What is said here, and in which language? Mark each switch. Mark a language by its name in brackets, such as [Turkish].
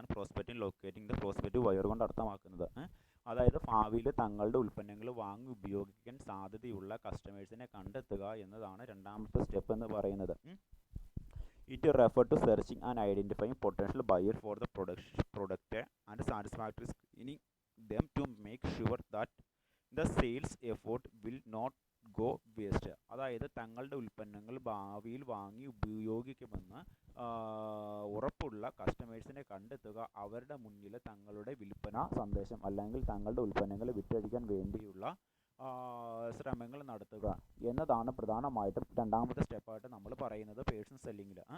[Malayalam] അതാണ് prospecting locating the prospective buyer കൊണ്ട് അർത്ഥമാക്കുന്നത്. അതായത് ഭാവിയിൽ തങ്ങളുടെ ഉൽപ്പന്നങ്ങൾ വാങ്ങി ഉപയോഗിക്കാൻ സാധ്യതയുള്ള കസ്റ്റമേഴ്സിനെ കണ്ടെത്തുക എന്നതാണ് രണ്ടാമത്തെ സ്റ്റെപ്പ് എന്ന് പറയുന്നത്. [English] It refers to searching and identifying potential buyers for the product and satisfactory screening them to make sure that the sales effort will not go waste. [Malayalam] അതായത് തങ്ങളുടെ ഉൽപ്പന്നങ്ങൾ ഭാവിയിൽ വാങ്ങി ഉപയോഗിക്കുമെന്ന് ഉറപ്പുള്ള കസ്റ്റമേഴ്സിനെ കണ്ടെത്തുക, അവരുടെ മുന്നിൽ തങ്ങളുടെ വിൽപ്പന സന്ദേശം അല്ലെങ്കിൽ തങ്ങളുടെ ഉൽപ്പന്നങ്ങൾ വിറ്റഴിക്കാൻ വേണ്ടിയുള്ള ശ്രമങ്ങൾ നടത്തുക എന്നതാണ് പ്രധാനമായിട്ടും രണ്ടാമത്തെ സ്റ്റെപ്പായിട്ട് നമ്മൾ പറയുന്നത് പേഴ്സൺ സെല്ലിങ്ങിൽ.